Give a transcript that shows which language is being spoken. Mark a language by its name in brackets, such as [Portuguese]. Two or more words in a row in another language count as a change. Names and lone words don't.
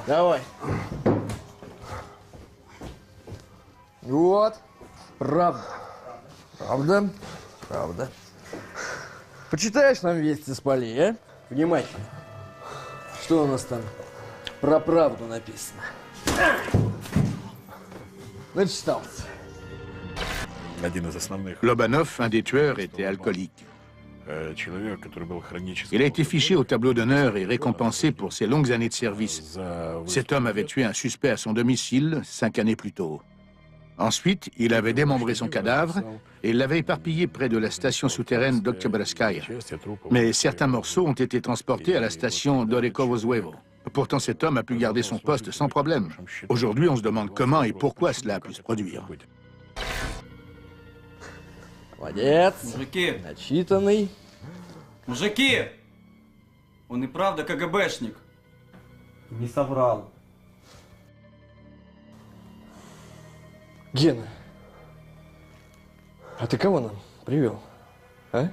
[Russian] Давай. Вот. Правда. Правда. Правда. Почитаешь нам вести с полей, а? Внимательно. Что у нас там про правду написано? Начитался. [French] Lobanov, un des tueurs, était alcoolique. Il a été fiché au tableau d'honneur et récompensé pour ses longues années de service. Cet homme avait tué un suspect à son domicile 5 années plus tôt. Ensuite, il avait démembré son cadavre et l'avait éparpillé près de la station souterraine d'Oktyabrskaya. Mais certains morceaux ont été transportés à la station d'Orekovo-Zouevo. Pourtant, cet homme a pu garder son poste sans problème. Aujourd'hui, on se demande comment et pourquoi cela a pu se produire. [Russian] Молодец. Мужики. Начитанный. Мужики! Он и правда КГБшник. Не соврал. Гена, а ты кого нам привел, а?